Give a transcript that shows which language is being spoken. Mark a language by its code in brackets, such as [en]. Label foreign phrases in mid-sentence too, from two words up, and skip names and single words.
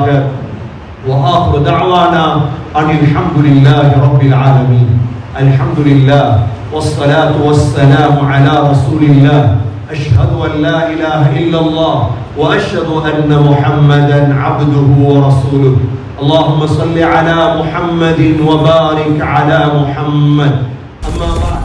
[ar] وآخر دعوانا أن الحمد لله رب العالمين. الحمد لله والصلاة والسلام على رسول الله. أشهد أن لا إله إلا الله و أشهد أن محمدا عبده و رسوله. اللهم صل على محمد وبارك على محمد. أما